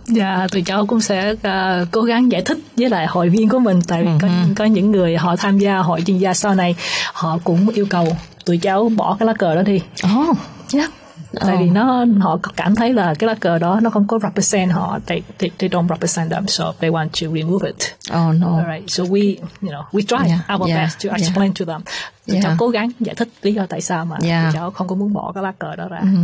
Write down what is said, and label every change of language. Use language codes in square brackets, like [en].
[vi] Dạ, tụi cháu cũng sẽ cố gắng giải thích với lại hội viên của mình, tại vì có những người họ tham gia hội chuyên gia sau này, họ cũng yêu cầu tụi cháu bỏ cái lá cờ đó đi. [en] Oh. Yeah. [vi] Tại vì họ cảm thấy là cái lá cờ đó nó không có [en] represent [vi] họ. [en] They don't represent them, so they want to remove it. Oh no. All right. So we, we try our best to explain to them. [vi] Cháu cố gắng giải thích lý do tại sao mà cháu không có muốn bỏ cái lá cờ đó ra.